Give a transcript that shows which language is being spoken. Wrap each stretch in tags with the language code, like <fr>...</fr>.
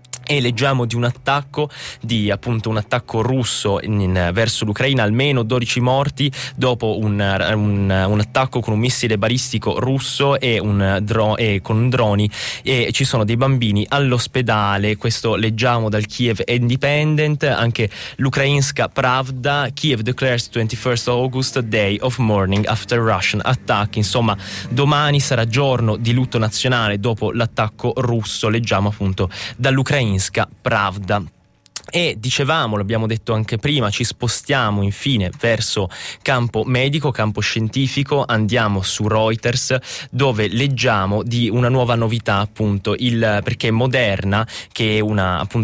<it>E leggiamo di un attacco russo verso l'Ucraina, almeno 12 morti dopo un attacco con un missile balistico russo e con droni, e ci sono dei bambini all'ospedale. Questo leggiamo dal Kiev Independent.</it> <en>Anche l'Ukrainska Pravda: Kiev declares 21st August day of mourning after Russian attack.</en> <it>Insomma, domani sarà giorno di lutto nazionale dopo l'attacco russo, leggiamo appunto dall'Ukraina Pravda. E dicevamo, l'abbiamo detto anche prima, ci spostiamo infine verso campo medico, campo scientifico, andiamo su Reuters, dove leggiamo di una nuova novità appunto, perché Moderna, che è una</it>